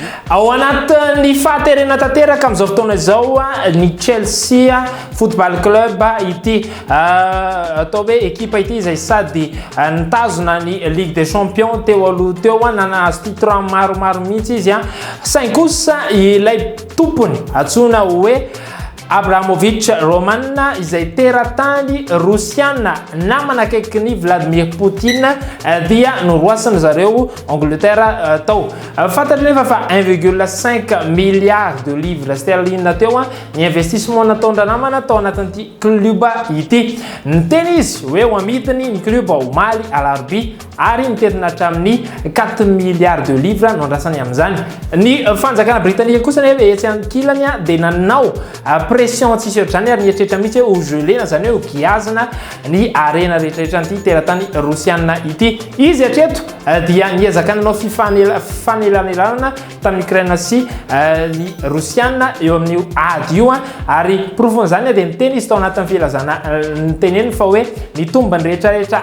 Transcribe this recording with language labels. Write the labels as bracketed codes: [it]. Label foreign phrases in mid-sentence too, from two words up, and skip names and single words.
[mg] Ao anatin'ny fahaterena tanteraka amin'izao fotoana izao ny Chelsea Football Club ity atao hoe ekipa ity izay sady nitazona ny Ligue des Champions teo aloha teo nanahazo titre maromaro mihitsy izy saingy kosa ilay tompony antsoina hoe Abramovich Roman izay teratany Rosiana namana akaiky ny Vladimir Poutine dia noroasany zareo Angleterre tao. Fantatra nefa fa 1,5 [fr] milliard de livres sterling [mg] teo ny investissement nataondra namana tao anatin'ity club ity. Niteny izy hoe ho amidiny ny club omaly alarobia ary nitetina hatramin'ny 4 [fr] milliards de livres [mg] no andrasany amin'izany. Ny fanjakana Britanika kosa nefa etsy ankilany dia nanao pression tsisy ohatr'izany ary nieritreritra mihitsy ho gelena zany hoe giazana ny arena rehetrarehetra an'ity teratany Rosiana ity. Izy hatreto dia niezaka nanao fifanelanelana tamin'ny Ukraine sy ny Rosiana eo amin'ny ady io ary profon'izany dia niteny izy tao anatin'ny filazana niteneny fa hoe ny tombany rehetrarehetra